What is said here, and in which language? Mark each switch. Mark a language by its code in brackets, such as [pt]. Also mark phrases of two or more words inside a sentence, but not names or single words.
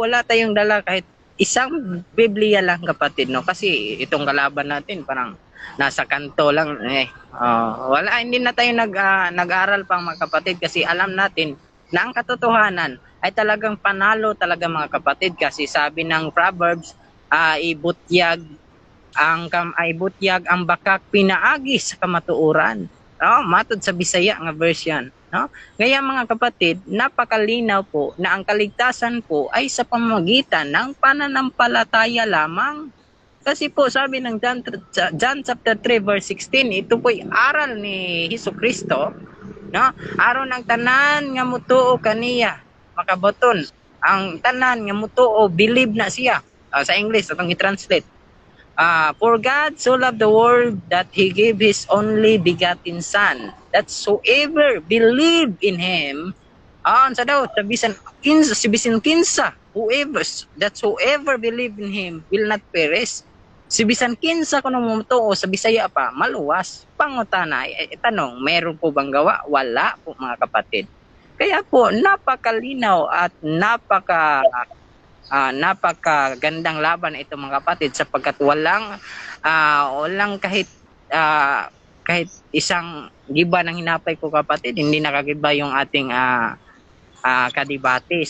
[tl] Wala tayong dala kahit isang Biblia lang kapatid. No? Kasi itong kalaban natin parang nasa kanto lang wala, hindi na tayo nag-aral pang mga kapatid kasi alam natin na ang katotohanan ay talagang panalo talaga mga kapatid, kasi sabi ng Proverbs, [ceb] ibutyag ang bakak pinaagi sa kamatuoran. Matod sa Bisaya nga version, no? [tl] Kaya mga kapatid, napakalinaw po na ang kaligtasan po ay sa pamamagitan ng pananampalataya lamang. Kasi po sabi ng John chapter 3 verse 16, ito po'y aral ni Jesucristo, no? [ceb] Aron ang tanan nga mutuo kaniya makaboton. Ang tanan nga mutuo believe na siya. Sa English atong i-translate. [en] For God so loved the world that He gave His only begotten Son, that whoever believe in Him, [ceb] sa daw, sa bisan kinsa, [en] whoever believe in Him will not perish. [ceb] Si bisan kinsa kuno mutuo sa Bisaya pa, maluwas. Pangutana, [tl] tanong, meron po bang gawa? Wala po mga kapatid. Kaya po, napakalinaw at napakagandang laban ito mga kapatid, sapagkat walang kahit isang giba ng hinapay ko kapatid, hindi nakagiba yung ating kadebate.